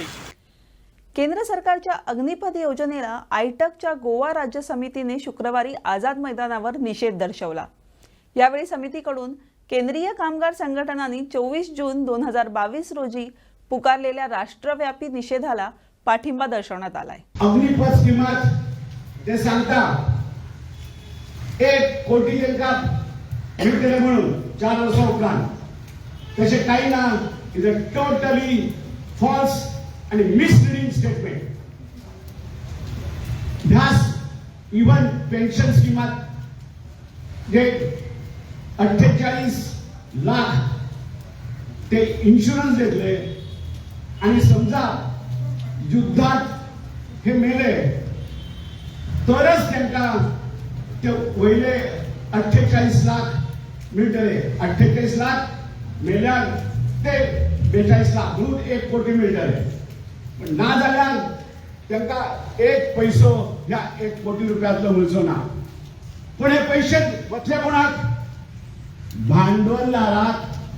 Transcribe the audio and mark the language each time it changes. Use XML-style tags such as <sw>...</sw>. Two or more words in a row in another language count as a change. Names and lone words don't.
<mr>केंद्र सरकारच्या अग्निपथ योजनेला आयटकच्या गोवा राज्य समितीने शुक्रवारी आझाद मैदानावर निषेध दर्शवला. यावेळी समितीकडून केंद्रीय कामगार संघटनांनी 24 जून 2022 रोजी पुकारलेल्या राष्ट्रव्यापी निषेधाला पाठिंबा दर्शवण्यात आलाय.</mr> <kok>अग्निपथ स्कीमात ते सांगता 1 कोटी तांकां मिळटले म्हणून 4 वर्सां उपरांत, तशें कांय ना.</kok> <en>is a totally false आणि misleading statement.</en> <kok>ह्यास इवन पेन्शन स्कीमात जे 48 लाख ते इन्शुरन्स घेतले आणि समजा युद्धात हे मेले तरच त्यांना ते वयले 48 लाख मिळटले. 48 लाख मेल्यार ते 42 लाख म्हणून 1 कोटी मिळटले. पण ना जाल्यार त्यांना 1 पैसो ह्या 1 कोटी रुपयांतलो मिळचो ना. पण हे पैसे वतले कोणाक? भांडवलदाराक.</kok>